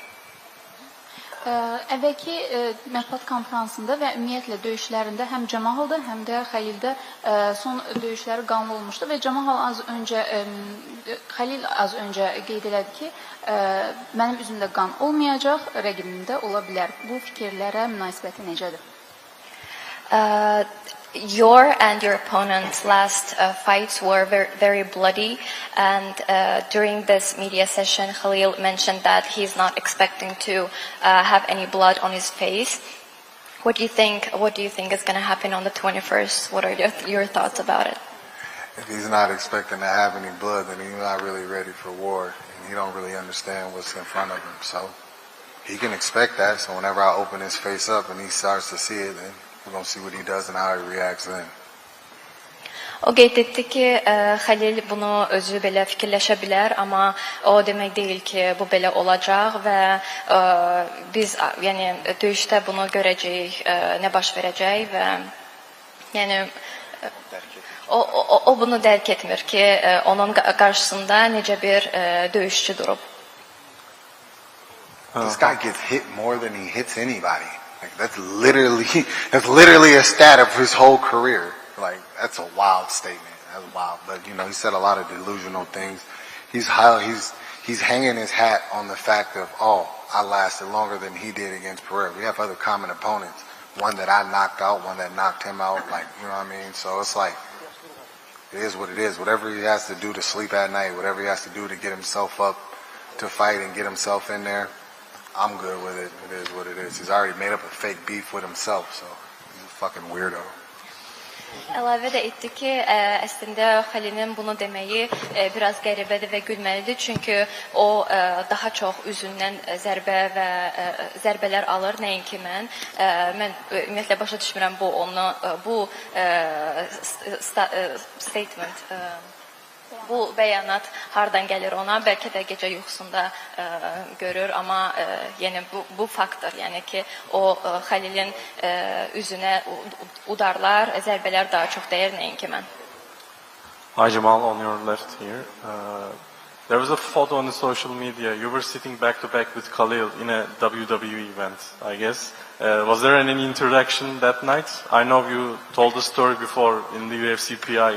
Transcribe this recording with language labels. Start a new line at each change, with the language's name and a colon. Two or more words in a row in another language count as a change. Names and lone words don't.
Azerbaijani: Əvvəlki mətbuat konferansında və ümumiyyətlə döyüşlərində həm Cəmahalda, həm də Xəlildə son döyüşləri qanlı olmuşdu və Xəlil az öncə qeyd elədi ki, mənim üzümdə qan olmayacaq, rəqibimdə ola bilər. Bu fikirlərə münasibəti necədir?
English: Your and your opponent's last fights were very bloody, and during this media session, Khalil mentioned that he's not expecting to have any blood on his face. What do you think is going to happen on the 21st? What are your thoughts about it? If he's not expecting to have any blood, then he's not really ready for war, and he don't really understand what's in front of him. So he can expect that. So whenever I open his face up and he starts to see it, then we're going to see what he does and how he reacts then.
Azerbaijani: O qeyd etdi ki, Xəlil bunu özü belə fikirləşə bilər, amma o demək deyil ki, bu belə olacaq və biz yəni döyüşdə bunu görəcəyik, nə baş verəcək və yəni o bunu dərk etmir ki, onun qarşısında necə bir döyüşçü durub.
English: This guy gets hit more than he hits anybody. Like that's literally a stat of his whole career. Like that's a wild statement. That's wild. But you know, he said a lot of delusional things. he's hanging his hat on the fact of, oh, I lasted longer than he did against Pereira. We have other common opponents. One that I knocked out, one that knocked him out. Like, you know what I mean? So it's like, it is what it is. Whatever he has to do to sleep at night, whatever he has to do to get himself up to fight and get himself in there, I'm good with it. It is what it is. He's already made up a fake beef with himself, so he's a fucking weirdo.
Azerbaijani: Əlavə də etdi ki, əslində Xəlilin bunu deməyi biraz qəribədir və gülməlidir. Çünki o daha çox üzündən zərbələr alır, nəinki mən. Mən ümumiyyətlə başa düşmürəm bu statement, bu bəyanat hardan gəlir ona. Bəlkə də gecə yuxusunda görür, amma yəni bu faktdır. Yəni ki, o Xəlilin üzünə udarlar, zərbələr daha çox dəyir, nəinki mən.
English: Hi Jamal, on your left here. There was a photo on the social media. You were sitting back to back with Khalil in a WWE event, I guess. Was there any interaction that night? I know you told the story before in the UFC PI.